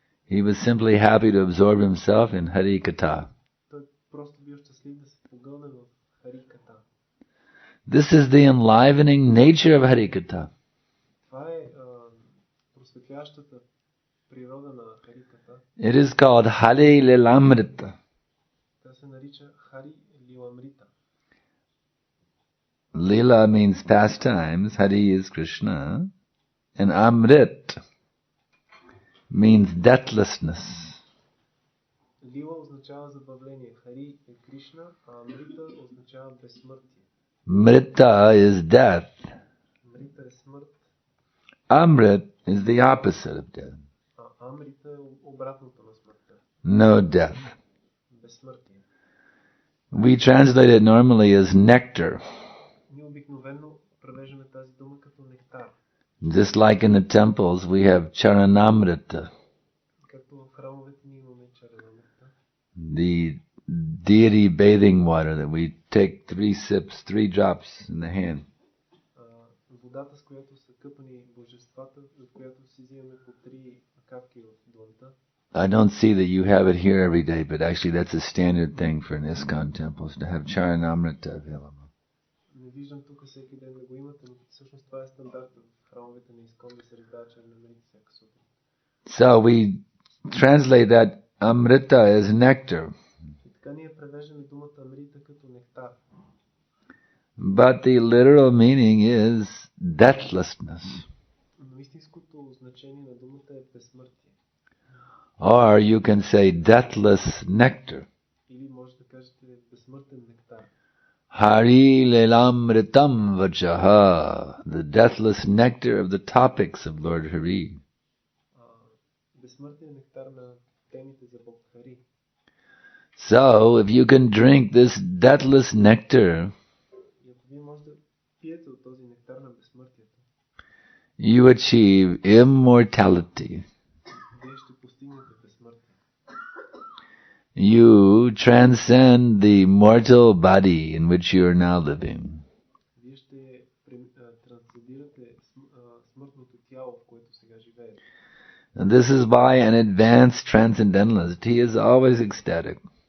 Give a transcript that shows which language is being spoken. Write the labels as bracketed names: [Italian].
[English] He was simply happy to absorb himself in Hari Katha. [Bulgarian] Той просто бил щастлив да се погълне в Хари Ката. [English] This is the enlivening nature of Hari Katha. [Bulgarian] Това е просветляващата природа на Хари Ката. [English] It is called Hari Lilamrita. [Bulgarian] Тя се нарича Хари Лиламрита. [English] Lila means pastimes, Hari is Krishna, and Amrit means deathlessness. [Bulgarian] Лила означава забавление, Хари е Кришна, а Амрита означава безсмъртие. [English] Mrita is death. [Bulgarian] Амрита е смърт, [English] Amrit is the opposite of death. [Bulgarian] а Амрита е обратното на смъртта. [English] No death. [Bulgarian] Безсмъртие. [English] We translate it normally as nectar. [Bulgarian] Ние обикновено превеждаме тази дума като нектар. [English] Just like in the temples, we have charanamrita, [Bulgarian] Както в храмовете ние имаме чаранамрита. [English] the deity bathing water that we take 3 sips, 3 drops in the hand. [Bulgarian] Водата, с която са къпани божествата, от която си взимаме по 3 капки в дланта. [English] I don't see that you have it here every day, but actually that's a standard thing for an ISKCON temples to have charanamrita available. [Bulgarian] Не виждам тук всеки ден да го имате, но всъщност това е стандарт в храмовете на Искон да се раздава чаранамрита всяка сутрин. [English] So we translate that amrita as nectar. [Bulgarian] И така ние превеждаме думата амрита като нектар. [English] But the literal meaning is deathlessness. [Bulgarian] Но истинското значение на думата е безсмъртие. [English] Or you can say deathless nectar. [Bulgarian] Или може да кажете безсмъртен нектар. [Sanskrit] Hari lelamritam vachaha, [English] the deathless nectar of the topics of Lord Hari. [Bulgarian] Безсмъртен нектар на темите за Бог Хари. [English] So, if you can drink this deathless nectar, [Bulgarian] И ако вие може да пиете от този нектар на безсмъртието, [English] you achieve immortality. [Bulgarian] вие ще постигнете безсмъртие. [English] You transcend the mortal body in which you are now living. [Bulgarian] Вие ще трансцендирате смъртното тяло, в което сега живеете. [English] And this is why an advanced transcendentalist, he is always ecstatic.